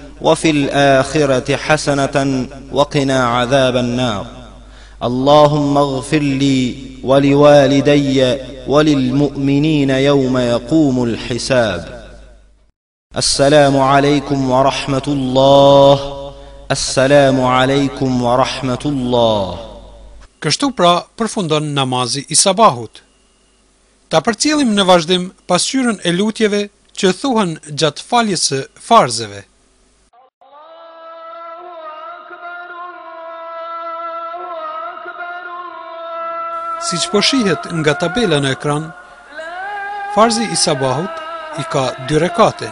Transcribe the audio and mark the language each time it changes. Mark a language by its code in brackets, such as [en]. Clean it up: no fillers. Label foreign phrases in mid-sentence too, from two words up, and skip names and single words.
[ar] وفي الآخرة حسنة وقنا عذاب النار اللهم اغفر لي ولوالدي وللمؤمنين يوم يقوم الحساب السلام عليكم ورحمة الله السلام عليكم ورحمة الله. [sq] Kështu pra përfundon namazi I sabahut. Ta përcjellim në vazhdim pasqyrën e lutjeve që thuhen gjatë faljes së farzeve. Siç po shihet nga tabela në ekran, farzi I sabahut I ka 2 rekate.